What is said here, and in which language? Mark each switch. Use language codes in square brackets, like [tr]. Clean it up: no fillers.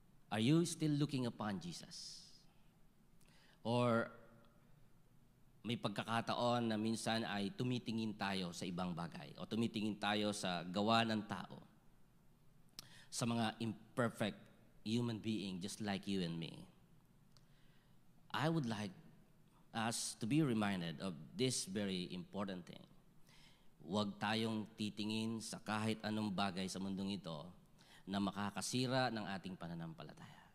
[en] Are you still looking upon Jesus? [tl] Or may pagkakataon na minsan ay tumitingin tayo sa ibang bagay o tumitingin tayo sa gawa ng tao, sa mga [en] imperfect human being just like you and me. I would like us to be reminded of this very important thing. [tl] huwag tayong titingin sa kahit anong bagay sa mundong ito na makakasira ng ating pananampalataya.